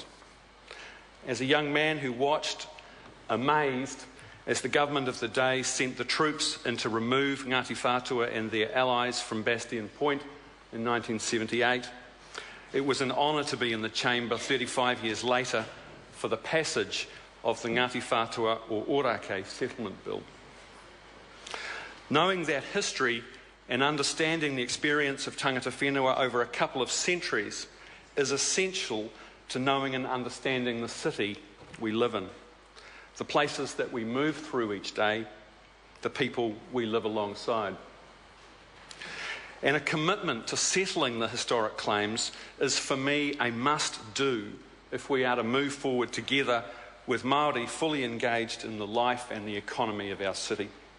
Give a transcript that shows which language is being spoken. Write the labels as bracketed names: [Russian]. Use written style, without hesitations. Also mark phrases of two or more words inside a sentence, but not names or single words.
[English] As a young man who watched, amazed, as the government of the day sent the troops in to remove Ngāti Whātua and their allies from Bastion Point in 1978, it was an honour to be in the chamber 35 years later for the passage of the Ngāti Whātua o Ōrākei settlement bill. Knowing that history and understanding the experience of [Māori] tangata whenua [English] over a couple of centuries is essential to knowing and understanding the city we live in, the places that we move through each day, the people we live alongside. And a commitment to settling the historic claims is, for me, a must-do if we are to move forward together with Māori fully engaged in the life and the economy of our city.